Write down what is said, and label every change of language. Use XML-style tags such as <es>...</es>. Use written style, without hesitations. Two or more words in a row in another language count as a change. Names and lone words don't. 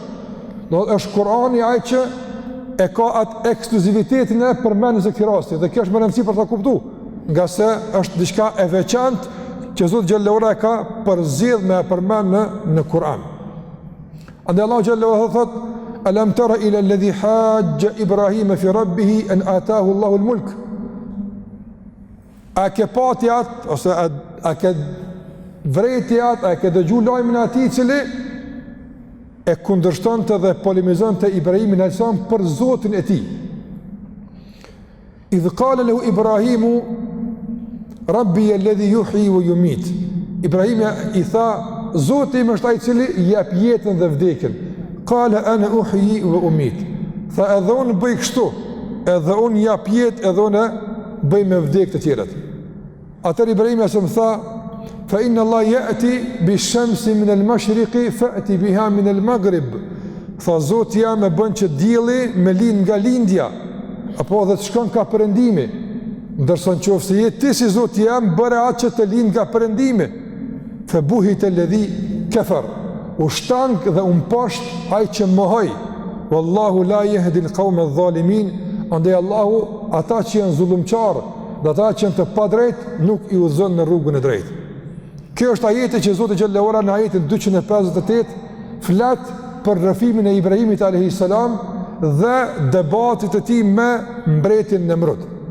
<sq>Do është Kur'ani ai që e ka atë ekskluzivitetin e përmendjes së këtij rasti, dhe kjo është më rëndësi për ta kuptuar, nga se është diçka e veçantë që Zoti</sq> <ar>جل وعلا</ar> <sq>ka përzgjedh me përmend në Kur'an. Andaj Allahu</sq> <ar>جل وعلا</ar> <sq>thot:</sq> <ar>"ألم تر إلى الذي حاج إبراهيم في ربه أن آتاه الله الملك."</ar> <sq>A ke pati atë, ose a ke vreti atë, a ke dëgju lajmin e atij i cili e kundërshtonte dhe polemizonte Ibrahimin</sq> <ar>عليه السلام</ar> <sq>për Zotin e tij.</sq> <ar>إذ قال له إبراهيم ربي الذي يحيي ويميت.</ar> <sq>Ibrahimi i tha, Zoti im është ai i cili jep jetën dhe vdekjen.</sq> <ar>قال أنا أحيي وأميت.</ar> <sq>Tha, edhe unë bëj kështu, edhe unë jap jetë, edhe unë bëj me vdekje të tjerët. Atër Ibrahimi asë më tha,</sq> <ar>فإن الله يأتي بالشمس من المشرق فأت بها من المغرب.</ar> <sq>Tha, Zoti jam e bën që dielli me lind nga lindja, apo dhe të shkon ka perëndimi. Ndërsa nëse je ti si Zoti jam, bëre atë që të lind nga perëndimi.</sq> <ar>فبهت الذي كفر.</ar> <sq>U shtank dhe posht ai që mohoi.</sq> <ar>والله لا يهدي القوم الظالمين.</ar> <sq>Andaj Allahu ata që janë zullumqarë dhe ata që janë të padrejt nuk i udhëzon në rrugën e drejtë. Kjo është ajeti që Zoti</sq> <ar>جل وعلا</ar> <sq>në ajetin 258 flet për rrëfimin e Ibrahimit</sq> <ar>عليه السلام</ar> <sq>dhe debatit të tij me mbretin Nemrud.</sq>